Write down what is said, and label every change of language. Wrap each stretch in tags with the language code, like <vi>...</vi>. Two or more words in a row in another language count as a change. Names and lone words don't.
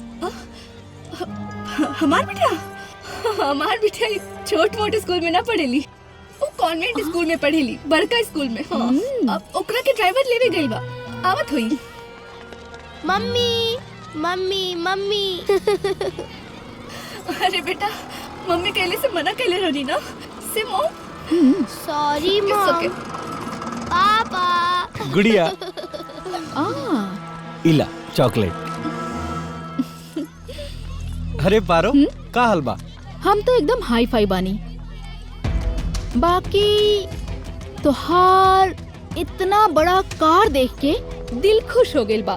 <bho>हमार बिटिया छोट मोटे स्कूल में ना पढ़ेली, वो कॉन्वेंट स्कूल में पढ़ेली, बड़का स्कूल में। हाँ। अब ओकरा के ड्राइवर लेवे गई बा, आवत हुई। मम्मी मम्मी मम्मी। अरे बेटा, मम्मी कहले से मना कहले रहनी ना से मॉम। सॉरी</bho> <en>It's मॉम। okay.</en> <bho>पापा। गुड़िया, इला चॉकलेट। अरे पारो, का हाल बा? हम तो एकदम</bho> <en>hi fi</en> <bho>बानी। बाकी तोहार इतना बड़ा कार देख के दिल खुश हो गइल बा।</bho>